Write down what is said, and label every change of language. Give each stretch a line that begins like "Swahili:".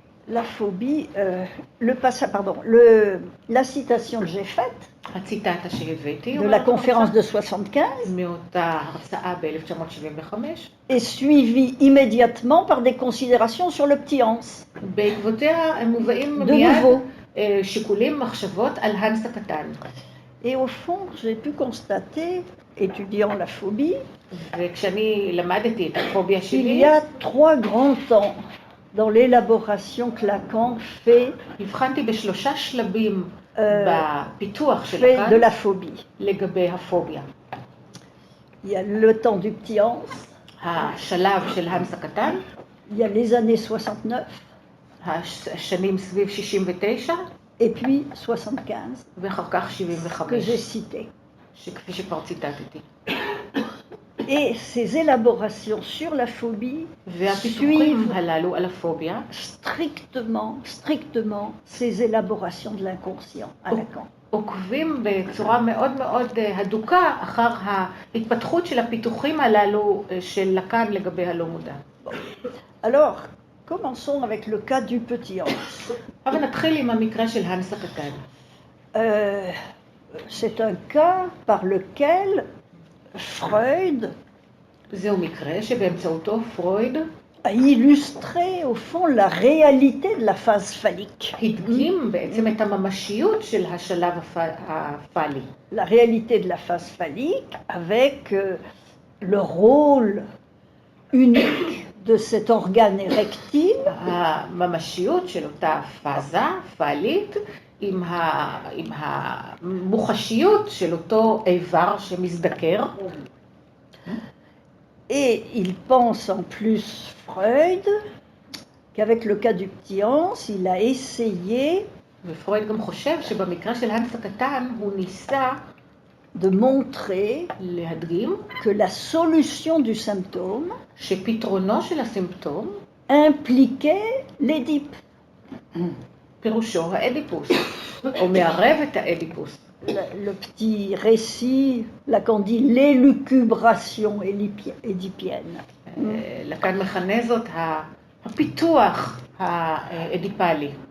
French: La phobie, la citation que j'ai faite,
Hebrew: הציטטה שהבאתי,
French: de la conférence de 75
Hebrew: מאותה הרצאה ב-1975,
French: est suivie immédiatement par des considérations sur le petit Hans.
Hebrew: בעקבותיה הם מובאים
French: De
Hebrew: מיד
French: nouveau.
Hebrew: שיקולים, מחשבות על הנס הקטן.
French: Et au fond, j'ai pu constater, étudiant la phobie,
Hebrew: וכשאני למדתי את הפוביה
French: qu'il
Hebrew: שלי,
French: y a 3 grands temps dans l'élaboration que Lacan fait,
Hebrew: הבחנתי בשלושה שלבים בפיתוח של
French: fait de
Hebrew: לקאן
French: la phobie.
Hebrew: לגבי הפוביה.
French: Il y a le temps du petit Hans,
Hebrew: השלב של הנס הקטן,
French: il y a les années 69,
Hebrew: השנים סביב 69,
French: et puis 75,
Hebrew: ואחר כך
French: que
Hebrew: 75,
French: j'ai cité.
Hebrew: שכפי שכבר ציטטתי.
French: Et ces élaborations sur la phobie
Hebrew: והפיתוחים
French: suivent
Hebrew: הללו על הפוביה,
French: strictement ces élaborations de l'inconscient à Lacan.
Hebrew: עוקבים בצורה מאוד מאוד הדוקה אחר ההתפתחות של הפיתוחים הללו של לקאן לגבי הלא מודע.
French: Alors, commençons avec le cas du petit Hans.
Hebrew: אבל נתחיל עם המקרה של הנס הקטן.
French: C'est un cas par lequel Freud
Hebrew: זהו מקרה שבאמצעותו פרויד
French: a illustré au fond la réalité de la phase phallique.
Hebrew: הדגים בעצם את הממשיות של השלב הפאלי.
French: La réalité de la phase phallique avec le rôle unique de cet organe érectile,
Hebrew: הממשיות של אותה פאזה פאלית עם המוחשיות של אותו איבר שמזדקר.
French: Et il pense en plus Freud qu'avec le cas du petit Hans, il a essayé
Hebrew: ופרויד גם חושב שבמקרה של הנס הקטן הוא ניסה
French: de montrer
Hebrew: להדגים
French: que la solution du symptôme
Hebrew: שפתרונו של הסימפטום
French: impliquait l'Édipe.
Hebrew: פירושו האדיפוס, או מערב את האדיפוס.
French: Le petit récit, Lacan dit l'élucubration édipienne.
Hebrew: לקאן מכנה זאת הפיתוח האדיפלי.